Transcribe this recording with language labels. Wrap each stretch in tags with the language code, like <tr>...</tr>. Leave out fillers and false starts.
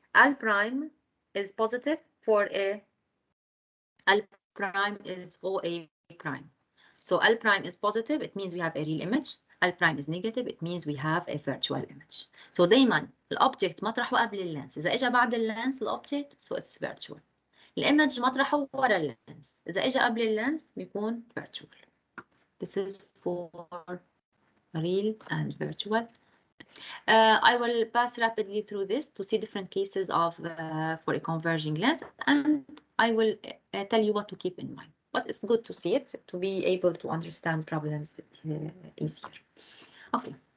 <en>L prime is positive for a L prime is OA prime. So L prime is positive, it means we have a real image. L prime is negative, it means we have a virtual image.</en> <ar>So دايما الأوبجكت مطرحه قبل اللينس. إذا إجا بعد اللينس الأوبجكت</ar> <en>so it's virtual.</en> <ar>الإيمج مطرحه ورا اللينس. إذا إجا قبل اللينس بيكون virtual.</ar> <en>This is for real and virtual. I will pass rapidly through this to see different cases of for a converging lens, and I will tell you what to keep in mind. But it's good to see it to be able to understand problems easier. Okay.</en>